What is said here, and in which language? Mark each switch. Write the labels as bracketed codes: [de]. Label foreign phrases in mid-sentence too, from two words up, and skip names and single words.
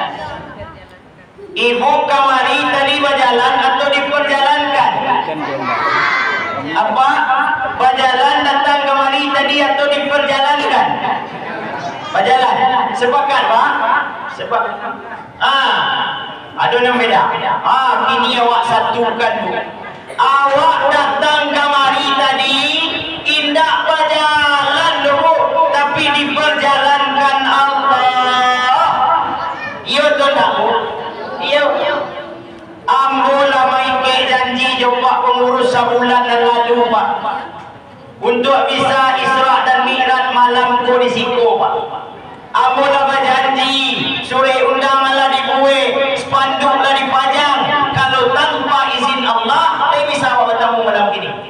[id] Ibu kemari tadi berjalan atau diperjalankan? Apa? Berjalan datang kemari tadi atau diperjalankan? Berjalan. Sepakat Pak? Sepakat. Ada yang beda. [min] Kini awak satukan bu. [id] Awak datang kemari tadi indah berjalan dulu, tapi diperjalankan Allah. [min] Iya tu tak bu? Iya. [id] Ambo lama ikut janji jumpa pengurus sebulan yang lalu Pak, untuk bisa Isra dan Mi'raj malam ku di situ Pak. Ambo lama janji surat undangan lah dibuat, spanduk lah dipajang. Kalau tanpa izin Allah, tak bisa bertemu malam ini.